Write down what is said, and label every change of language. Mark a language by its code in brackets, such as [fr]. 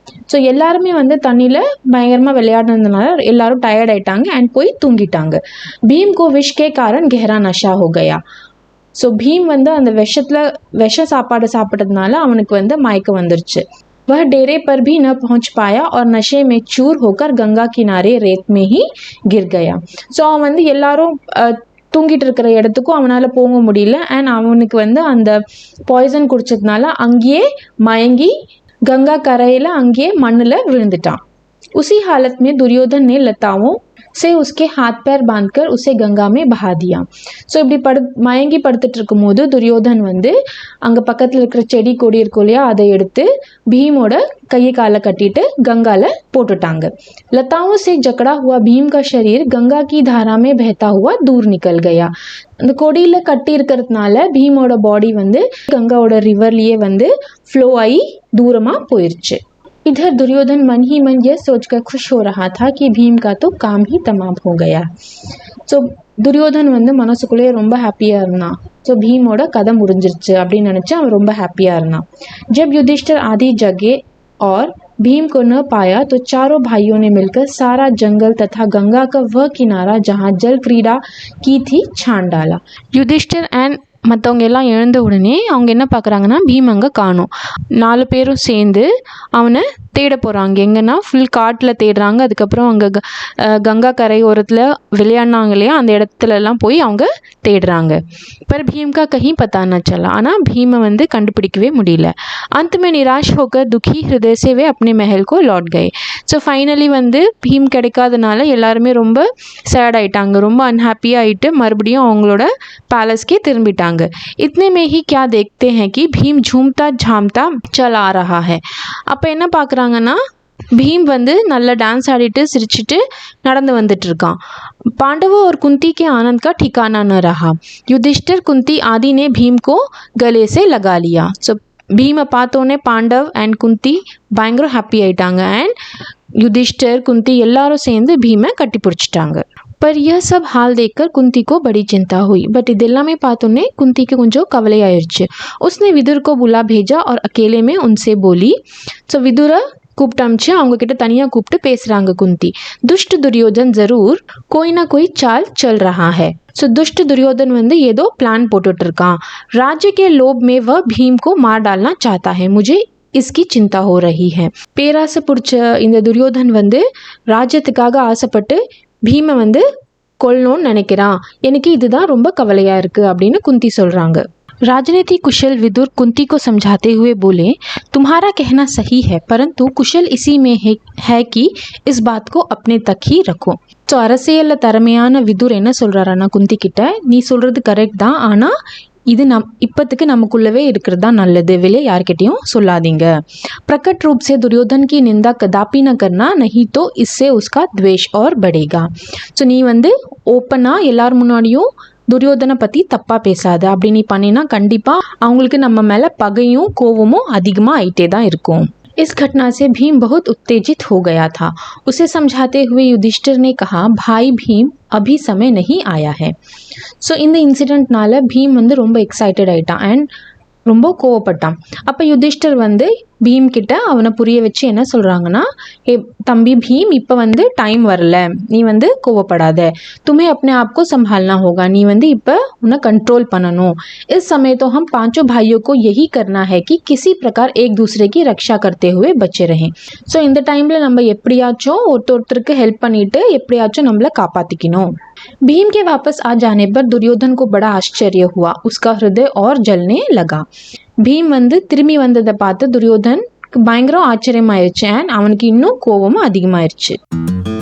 [ta] So எல்லாருமே வந்து தண்ணியில் பயங்கரமாக விளையாடுனதுனால எல்லாரும் டயர்ட் ஆயிட்டாங்க அண்ட் போய் தூங்கிட்டாங்க। [hi] भीम को विष के कारण गहरा नशा हो गया। [ta] ஸோ भीम வந்து அந்த விஷ சாப்பாடு சாப்பிட்டதுனால அவனுக்கு வந்து மயக்கம் வந்துருச்சு। [hi] वह डेरे पर भी न पहुंच पाया और नशे में चूर होकर गंगा किनारे रेत में ही गिर गया। [ta] ஸோ அவன் வந்து எல்லாரும் தூங்கிட்டு இருக்கிற இடத்துக்கும் அவனால் போக முடியல அண்ட் அவனுக்கு வந்து அந்த பாய்சன் குடிச்சதுனால அங்கேயே மயங்கி கங்கா கரையில் அங்கேயே மண்ணில் விழுந்துட்டான்। [hi] उसी हालत में दुर्योधन ने लताओं से उसके हाथ पैर बांधकर उसे गंगा में बहा दिया। [ta] ஸோ இப்படி மயங்கி படுத்துட்டு இருக்கும் போது துரியோதன் வந்து அங்கே பக்கத்தில் இருக்கிற செடி கொடி இருக்கும் இல்லையா, அதை எடுத்து भीमோட கையை காலை கட்டிட்டு गंगाல போட்டுட்டாங்க। [hi] लताओं से जकड़ा हुआ भीम का शरीर गंगा की धारा में बहता हुआ दूर निकल गया। [ta] அந்த கொடியில் கட்டி இருக்கிறதுனால भीमோட பாடி வந்து கங்காவோட ரிவர்லேயே வந்து ஃப்ளோ ஆகி தூரமாக போயிடுச்சு। [hi] इधर दुर्योधन मन ही मन यह सोचकर खुश हो रहा था कि भीम का तो काम ही तमाम हो गया। [ta] ஸோ துரியோதன் வந்து மனசுக்குள்ளேயே ரொம்ப ஹாப்பியாக இருந்தான்। ஸோ भीमோட கதை முடிஞ்சிருச்சு அப்படின்னு நினச்சி அவன் ரொம்ப ஹாப்பியாக இருந்தான்। [hi] जब युधिष्ठिर आदि जगे और भीम को न पाया तो चारों भाइयों ने मिलकर सारा जंगल तथा गंगा का वह किनारा जहाँ जल क्रीड़ा की थी छान डाला. [ta] युधिष्ठिर and மற்றவங்க எல்லாம் எழுந்த உடனே அவங்க என்ன பார்க்குறாங்கன்னா பீம் அங்கே காணும். 4 பேரும் சேர்ந்து அவனை தேட போகிறாங்க. எங்கன்னா ஃபுல் காட்டில் தேடுறாங்க. அதுக்கப்புறம் அங்கே கங்கா கரையோரத்தில் விளையாடினாங்க இல்லையா, அந்த இடத்துலலாம் போய் அவங்க தேடுறாங்க. [hi] पर भीम का कहीं पता न चला. [ta] ஆனால் भीम வந்து கண்டுபிடிக்கவே முடியல. [hi] अंत में निराश होकर दुखी हृदय से वे अपने महल को लौट गए. [ta] ஸோ ஃபைனலி வந்து भीम கிடைக்காதனால எல்லாருமே ரொம்ப சேட் ஆயிட்டாங்க, ரொம்ப அன்ஹாப்பியாக ஆகிட்டு மறுபடியும் அவங்களோட பேலஸ்க்கே திரும்பிட்டாங்க. [hi] इतने में ही क्या देखते हैं कि भीम झूमता झामता चल आ रहा है. [ta] அப்போ என்ன பார்க்குறாங்கன்னா भीम வந்து நல்லா டான்ஸ் ஆடிட்டு சிரிச்சிட்டு நடந்து வந்துட்டு இருக்கான். [hi] पांडवों और कुंती के आनंद का ठिकाना न रहा. युधिष्ठिर कुंती आदि ने भीम को गले से लगा लिया. [ta] ஸோ பீமை பார்த்தோன்னே பாண்டவ் அண்ட் குந்தி பயங்கர ஹாப்பி ஆயிட்டாங்க. அண்ட் யுதிஷ்டர் குந்தி எல்லாரும் சேர்ந்து भीமை கட்டி பிடிச்சிட்டாங்க. [hi] पर यह सब हाल देखकर कुंती को बड़ी चिंता हुई. [ta] बट இதெல்லாமே பார்த்தோன்னே குந்திக்கு கொஞ்சம் கவலை ஆயிடுச்சு. [hi] उसने विदुर को बुला भेजा और अकेले में उनसे बोली. [ta] ஸோ விதுரை கூப்பிட்டு அமிச்சு அவங்க கிட்ட தனியாக கூப்பிட்டு பேசுகிறாங்க குந்தி. [hi] दुष्ट दुर्योधन जरूर कोई ना कोई चाल चल रहा है. [ta] ஸோ दुष्ट दुर्योधन வந்து ஏதோ பிளான் போட்டுட்டு இருக்கான். [hi] राज्य के लोभ में वह भीम को मार डालना चाहता है. मुझे इसकी चिंता हो रही है. [ta] பேராசை பிடிச்ச இந்த துரியோதன் வந்து ராஜ்யத்துக்காக ஆசைப்பட்டு பீமை வந்து கொல்லணும்னு நினைக்கிறான். எனக்கு இதுதான் ரொம்ப கவலையாக இருக்குது அப்படின்னு குந்தி சொல்கிறாங்க. [hi] राजनीति कुशल विदुर कुंती को समझाते हुए बोले, तुम्हारा कहना सही है, परंतु कुशल इसी में है कि इस बात को अपने तक ही रखो. [ta] ஸோ அரசியலில் திறமையான விதுர் என்ன சொல்கிறாரான்னா குந்தி கிட்ட, நீ சொல்கிறது கரெக்ட் தான், ஆனால் இது இப்போத்துக்கு நமக்குள்ளவே இருக்கிறது தான் நல்லது, வெளியே யார்கிட்டையும் சொல்லாதீங்க. [hi] प्रकट रूप से दुर्योधन की निंदा कदापि न करना, नहीं तो इससे उसका द्वेष और बढ़ेगा. [ta] ஸோ நீ வந்து ஓப்பனாக எல்லார் முன்னாடியும் துரியோதனை பற்றி தப்பாக பேசாத. அப்படி நீ பண்ணினா கண்டிப்பாக அவங்களுக்கு நம்ம மேலே பகையும் கோவமும் அதிகமாக ஆயிட்டே தான் இருக்கும். [hi] इस घटना से भीम बहुत उत्तेजित हो गया था. उसे समझाते हुए युधिष्ठिर ने कहा, भाई भीम अभी समय नहीं आया है. [ta] ஸோ இந்த இன்சிடெண்ட்னால பீம் வந்து ரொம்ப எக்ஸைட்டட் ஆகிட்டான் அண்ட் ரொம்ப கோவப்பட்டான். அப்போ யுதிஷ்டர் வந்து பீம் கிட்ட அவனை புரிய வச்சு என்ன சொல்கிறாங்கன்னா, ஏ தம்பி பீம், இப்போ வந்து டைம் வரல, நீ வந்து கோவப்படாத, [hi] तुम्हें अपने आप को संभालना होगा, [ta] நீ வந்து இப்போ உன்னை कंट्रोल பண்ணணும். [hi] इस समय तो हम पांचों भाइयों को यही करना है कि किसी प्रकार एक दूसरे की रक्षा करते हुए बचे रहें. [ta] ஸோ இந்த டைமில் நம்ம எப்படியாச்சும் ஒருத்தருக்கு ஹெல்ப் பண்ணிட்டு எப்படியாச்சும் நம்மளை காப்பாற்றிக்கணும். [hi] भीम के वापस आ जाने पर दुर्योधन को बड़ा आश्चर्य हुआ. उसका हृदय और जलने लगा. [ta] भीम வந்து திரும்பி வந்ததை பார்த்து துரியோதன் பயங்கர ஆச்சரியமாயிருச்சு அண்ட் அவனுக்கு இன்னும் கோபமும் அதிகமாயிருச்சு.